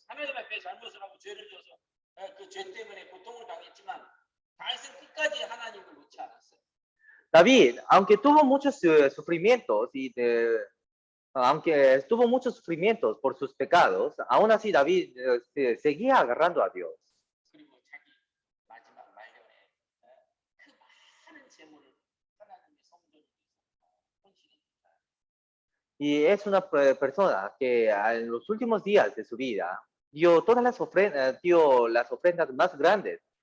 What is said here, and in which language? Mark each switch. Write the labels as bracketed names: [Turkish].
[Korean] 하나님 앞에 잘못을 하고 죄를 져서 그 죄 때문에 고통을 당했지만 다윗은 끝까지 하나님을 놓지 않았어요. [Spanish] David, aunque tuvo muchos sufrimientos aunque tuvo muchos sufrimientos por sus pecados, aún así David seguía agarrando a Dios. [Korean] 그리고 자기 마지막 말년에 그 많은 재물을 하나님의 성전을 위해서 헌신했다. [Spanish] Y es una persona que en los últimos días de su vida dio las ofrendas más grandes